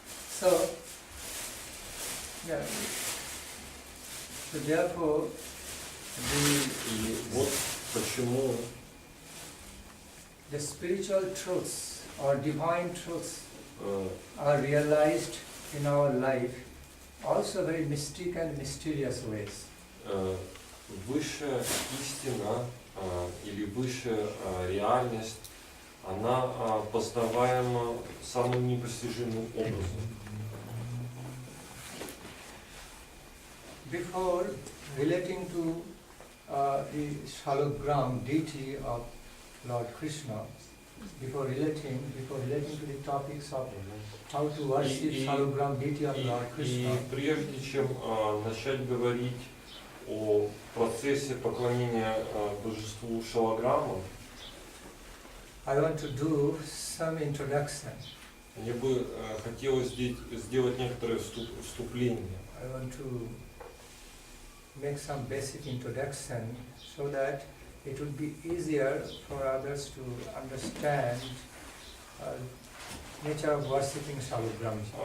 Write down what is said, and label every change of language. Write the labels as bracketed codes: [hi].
[en] So, yeah. So therefore, [ru] И вот почему [en] the spiritual truths or divine truths э, are realized in our life also very mystic and mysterious ways. [ru] Высшая истина или высшая реальность, она познаваема самым непостижимым образом. [en] Before relating to the Shalagram deity of Lord Krishna, before relating to the topics of how to worship Shalagram deity of Lord Krishna, [ru] И прежде чем начать говорить о процессе поклонения божеству Шалаграма, [en] I want to do some introduction. [ru] мне бы хотелось сделать некоторое вступление. [en] I want to make some basic introduction so that it would be easier for others to understand nature of worshipping Shalagram.